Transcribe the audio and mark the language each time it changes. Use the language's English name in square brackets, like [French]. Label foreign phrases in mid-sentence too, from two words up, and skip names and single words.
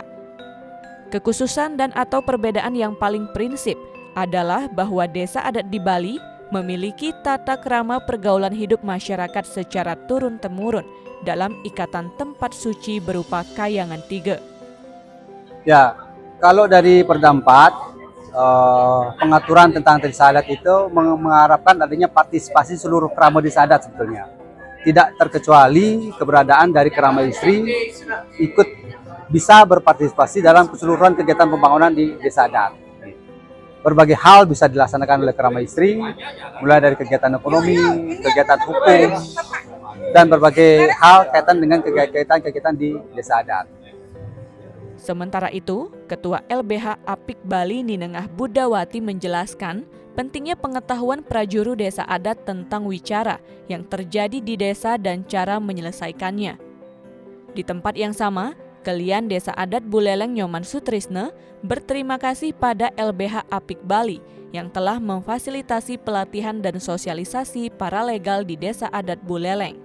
[Indonesian] Kekhususan dan atau perbedaan yang paling prinsip adalah bahwa desa adat di Bali memiliki tata krama pergaulan hidup masyarakat secara turun-temurun dalam ikatan tempat suci berupa Kayangan 3. Ya, kalau dari Perda 4, pengaturan tentang desa adat itu mengharapkan adanya partisipasi seluruh kerama desa adat sebetulnya. Tidak terkecuali keberadaan dari kerama istri ikut bisa berpartisipasi dalam keseluruhan kegiatan pembangunan di desa adat. Berbagai hal bisa dilaksanakan oleh kerama istri, mulai dari kegiatan ekonomi, kegiatan hukum, dan berbagai hal kaitan dengan kegiatan-kegiatan di desa adat. Sementara itu, Ketua LBH Apik Bali Ninengah Budawati menjelaskan pentingnya pengetahuan prajuru desa adat tentang wicara yang terjadi di desa dan cara menyelesaikannya. Di tempat yang sama, Kelian Desa Adat Buleleng Nyoman Sutrisne berterima kasih pada LBH Apik Bali yang telah memfasilitasi pelatihan dan sosialisasi paralegal di Desa Adat Buleleng.